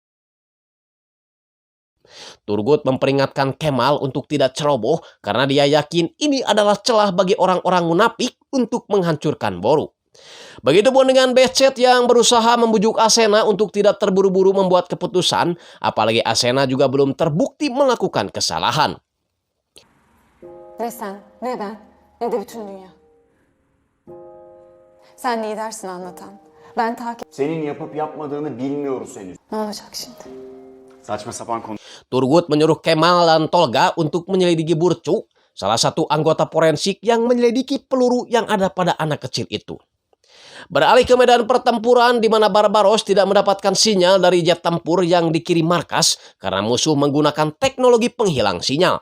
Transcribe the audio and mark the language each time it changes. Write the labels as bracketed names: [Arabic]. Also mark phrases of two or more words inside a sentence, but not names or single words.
[Indonesian] Turgut memperingatkan Kemal untuk tidak ceroboh karena dia yakin ini adalah celah bagi orang-orang munafik untuk menghancurkan Boru. Begitupun dengan Behcet yang berusaha membujuk Asena untuk tidak terburu-buru membuat keputusan, apalagi Asena juga belum terbukti melakukan kesalahan. [Turkish] Ne sen, ne ben, ne de bütün dünya. Sen lidersin anlatan. Ben takip... Senin yapıp yapmadığını bilmiyoruz henüz. Ne olacak şimdi? Saçma sapan konu. [Indonesian] Turgut menyuruh Kemal dan Tolga untuk menyelidiki Burcu, salah satu anggota forensik yang menyelidiki peluru yang ada pada anak kecil itu. Beralih ke medan pertempuran di mana Barbaros tidak mendapatkan sinyal dari jet tempur yang dikirim markas karena musuh menggunakan teknologi penghilang sinyal.